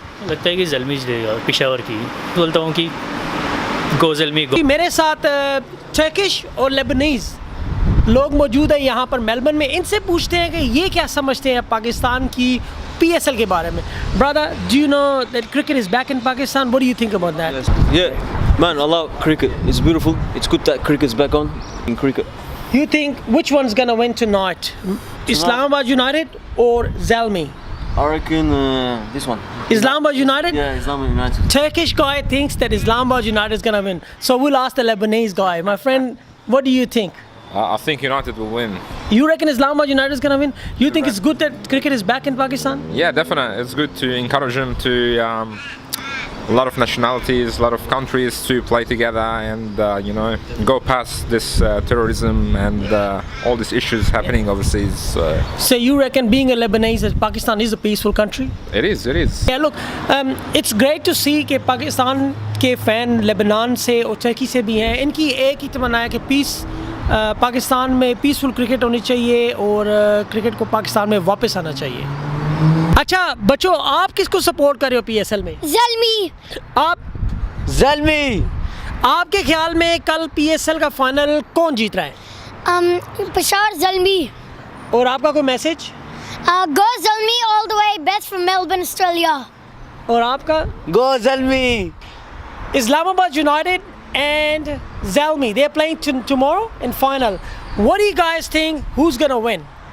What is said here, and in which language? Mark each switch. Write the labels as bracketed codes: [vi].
[hi] लगता है कि ज़ल्मी जीतेगा, पेशावर की। बोलता हूँ कि गो ज़ल्मी गो। मेरे साथ टर्किश और लेबनीज़ लोग मौजूद हैं यहाँ पर मेलबर्न में। इनसे पूछते हैं कि ये क्या समझते हैं पाकिस्तान की पीएसएल के बारे में। [en] Brother, do you know that cricket is back in Pakistan? What do you think about that? Yeah, man, I love cricket. It's beautiful. It's good that cricket's back on in cricket. You think which one's gonna win tonight? Islamabad United or Zalmi? I reckon this one. Islamabad United? Yeah, Islamic United. Turkish guy thinks that Islamabad United is gonna win. So we'll ask the Lebanese guy. My friend, what do you think? I think United will win. You reckon Islamabad United is gonna win? You think it's good that cricket is back in Pakistan? Yeah, definitely. It's good to encourage them to a lot of nationalities, a lot of countries to play together and go past this terrorism and all these issues happening overseas. So you reckon being a Lebanese that Pakistan is a peaceful country? It is. It is. Yeah, look, it's great to see [hi] कि पाकिस्तान के fan Lebanon से और तुर्की से भी हैं। इनकी एक ही तमन्ना है कि पाकिस्तान में पीसफुल क्रिकेट होनी चाहिए और क्रिकेट को पाकिस्तान में वापस आना चाहिए। अच्छा बच्चों, आप किसको सपोर्ट कर रहे हो पीएसएल में? ज़ल्मी। आप? [en] Zalmi! [hi] आपके ख्याल में कल पीएसएल का फाइनल कौन जीत रहा है? पेशावर ज़ल्मी। और आपका कोई message? [en] Go Zalmi all the way, best from Melbourne, Australia. [hi] और आपका? [en] Go Zalmi! Islamabad United and Zalmi, they're playing tomorrow in final. What do you guys think? Who's gonna win?